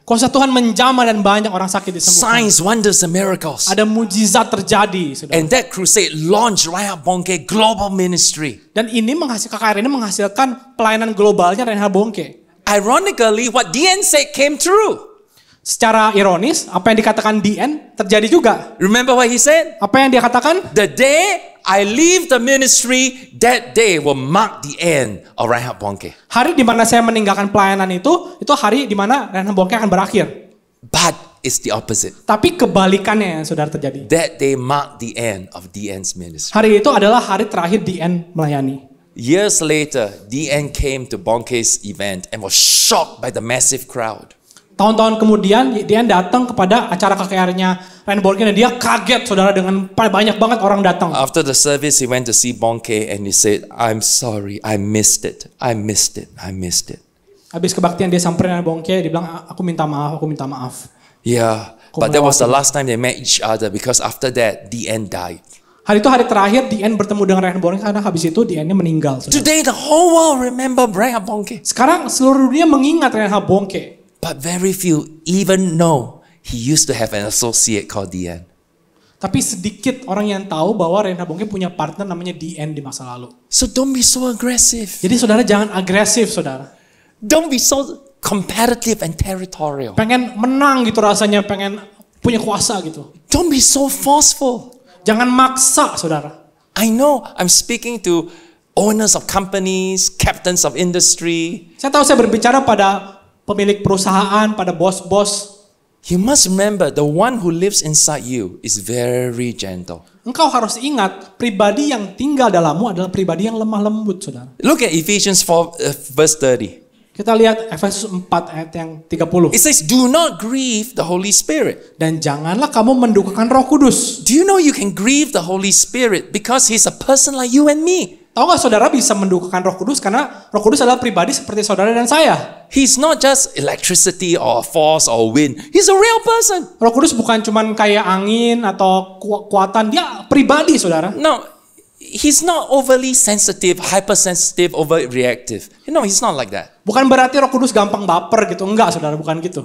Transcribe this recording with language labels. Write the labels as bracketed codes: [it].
[id] Kuasa Tuhan menjamah dan banyak orang sakit disembuhkan. [en] Signs, wonders, and miracles. [id] Ada mujizat terjadi, saudara. [en] And that crusade launched Reinhard Bonnke Global Ministry. [id] Dan ini KKR ini menghasilkan pelayanan globalnya Reinhard Bonnke. [en] Ironically, what DN said came true. [id] Secara ironis, apa yang dikatakan DN terjadi juga. [en] Remember what he said? [id] Apa yang dia katakan? [en] The day I leave the ministry, that day will mark the end of Reinhard Bonnke. [id] Hari di mana saya meninggalkan pelayanan itu hari di mana Reinhard Bonnke akan berakhir. [en] But it's the opposite. [id] Tapi kebalikannya yang saudara terjadi. [en] That day marked the end of DN's ministry. [id] Hari itu adalah hari terakhir DN melayani. [en] Years later, DN came to Bonnke's event and was shocked by the massive crowd. [id] Tahun-tahun kemudian DN datang kepada acara KKR-nya Reinhard Bonnke dan dia kaget saudara dengan banyak banget orang datang. [en] After the service, he went to see Bonnke and he said, I'm sorry, I missed it. I missed it. I missed it. [id] Habis kebaktian dia samperin Reinhard Bonnke, dia bilang aku minta maaf. [en] Yeah, but that was the last time they met each other because after that, DN died. [id] Hari itu hari terakhir DN bertemu dengan Reinhard Bonnke karena habis itu DN-nya meninggal. Saudara. [en] Today, the whole world remember Reinhard Bonnke. [id] Sekarang seluruh dunia mengingat Reinhard Bonnke. [en] But very few even know he used to have an associate called DN. [id] Tapi sedikit orang yang tahu bahwa Reinhard Bonnke punya partner namanya DN di masa lalu. [en] So don't be so aggressive. [id] Jadi saudara jangan agresif saudara. [en] Don't be so competitive and territorial. [id] Pengen menang gitu rasanya, pengen punya kuasa gitu. [en] Don't be so forceful. [id] Jangan maksa saudara. [en] I know I'm speaking to owners of companies, captains of industry. [id] Saya tahu saya berbicara pada pemilik perusahaan, pada bos-bos. [en] You must remember the one who lives inside you is very gentle. [id] Engkau harus ingat pribadi yang tinggal dalammu adalah pribadi yang lemah lembut saudara. [en] Look at Ephesians 4 verse 30. [id] Kita lihat Efesus 4 ayat yang 30. [en] It says, do not grieve the Holy Spirit. [id] Dan janganlah kamu mendukakan Roh Kudus. [en] Do you know you can grieve the Holy Spirit because he's a person like you and me? [id] Tahu gak saudara bisa mendukakan Roh Kudus karena Roh Kudus adalah pribadi seperti saudara dan saya. [en] He's not just electricity or force or wind. He's a real person. [id] Roh Kudus bukan cuman kayak angin atau kekuatan, dia pribadi saudara. [en] No, he's not overly sensitive, hypersensitive, overreactive. You know, he's not like that. [id] Bukan berarti Roh Kudus gampang baper gitu, enggak saudara, bukan gitu.